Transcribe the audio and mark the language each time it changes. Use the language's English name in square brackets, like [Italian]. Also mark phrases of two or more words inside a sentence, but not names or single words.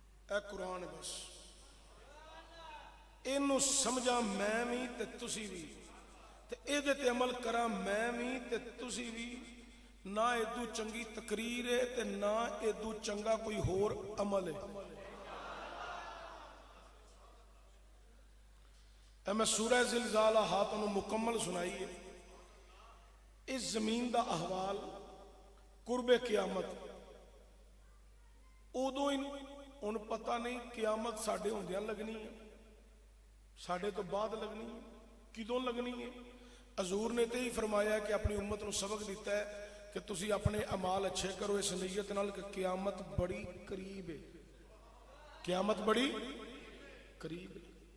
[Punjabi] اے قرآن بس اینو سمجھا میں بھی تے تسی بھی تے ایدے تے عمل کرا میں بھی تے تسی بھی نہ ایدو چنگی تقریر ہے تے نہ ایدو چنگا کوئی ہور عمل ہے. اے میں سورہ زلزال ہاتھوں مکمل سنائی ہے. اس زمین دا احوال قرب قیامت ادو ان پتہ نہیں قیامت ساڈے ہوندیاں لگنی ہے ساڈے تو بعد لگنی ہے کدوں لگنی ہے. حضور نے تو ہی فرمایا کہ اپنی امت نو سبق دیتا ہے کہ تسی اپنے اعمال اچھے کرو اس نیت نال کہ قیامت بڑی قریب ہے. قیامت بڑی قریب ہے.